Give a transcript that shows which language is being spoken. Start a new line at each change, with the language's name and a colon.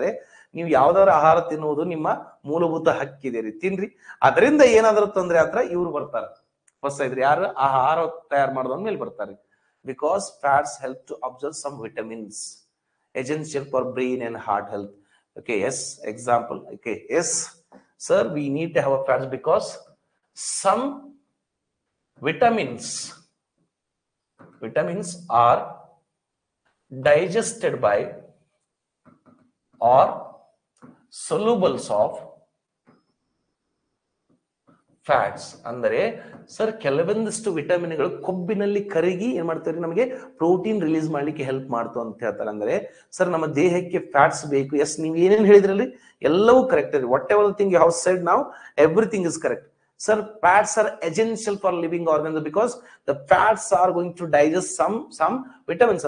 Kannada: ಅಂದ್ರೆ ನೀವು ಯಾವ್ದಾದ್ರು ಆಹಾರ ತಿನ್ನುವುದು ನಿಮ್ಮ ಮೂಲಭೂತ ಹಕ್ಕಿದೆ ರೀ, ತಿನ್ರಿ. ಅದರಿಂದ ಏನಾದ್ರೂ ತೊಂದ್ರೆ ಆದ್ರೆ ಇವ್ರು ಬರ್ತಾರೆ ಫಸ್ಟ್ ಇದ್ರಿ, ಯಾರು ಆಹಾರ ತಯಾರು ಮಾಡೋದ್ ಮೇಲೆ ಬರ್ತಾರೆ.
English: Because fats help to absorb some vitamins essential for brain and heart health. Okay, yes, example. Okay, yes sir, we need to have a fats because some vitamins are digested by or solubles of fats.
Kannada: ಅಂದರೆ sir ಕೆಲವೊಂದಿಷ್ಟು ವಿಟಮಿನ್ಗಳು ಕೊಬ್ಬಿನಲ್ಲಿ ಕರಗಿ ಏನ್ ಮಾಡ್ತಾರೆ, ನಮಗೆ protein release ಮಾಡ್ಲಿಕ್ಕೆ help ಮಾಡ್ತು ಅಂತ ಹೇಳ್ತಾರೆ. ಅಂದ್ರೆ ಸರ್ ನಮ್ಮ ದೇಹಕ್ಕೆ ಫ್ಯಾಟ್ಸ್ ಬೇಕು. ಎಸ್, ನೀವು ಏನೇನು ಹೇಳಿದ್ರಲ್ಲಿ ಎಲ್ಲವೂ ಕರೆಕ್ಟ್ ಇದೆ.
English: Whatever thing you have said now, everything is correct. Sir fats are essential for living organs because the fats are going to digest some vitamins.